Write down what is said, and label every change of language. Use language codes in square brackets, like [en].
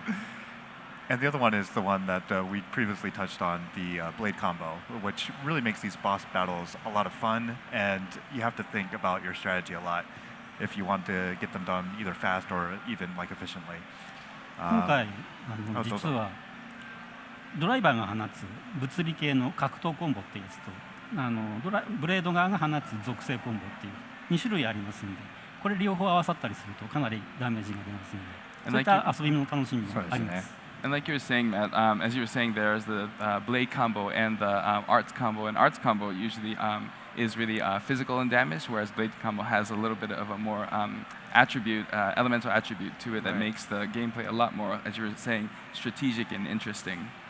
[en] happen. And the other one is the one that we previously touched on, the blade combo, which really makes these boss battles a lot of fun, and you have to think about your strategy a lot if you want to get them done either fast or even like efficiently. [ja] 今回どうぞ実はドライバーが放つ物理系の格闘コンボっていうやつとブレード側が放つ属性コンボっていう2種類ありますので、これ両方合わさったりするとかなりダメージが出ますので、そういった遊びの楽しみがあります。 [en] And like you were saying, Matt, as you were saying, there's the blade combo and the arts combo. And arts combo usually is really physical and damage, whereas blade combo has a little bit of a more elemental attribute to it that makes the gameplay a lot more, as you were saying, strategic and interesting.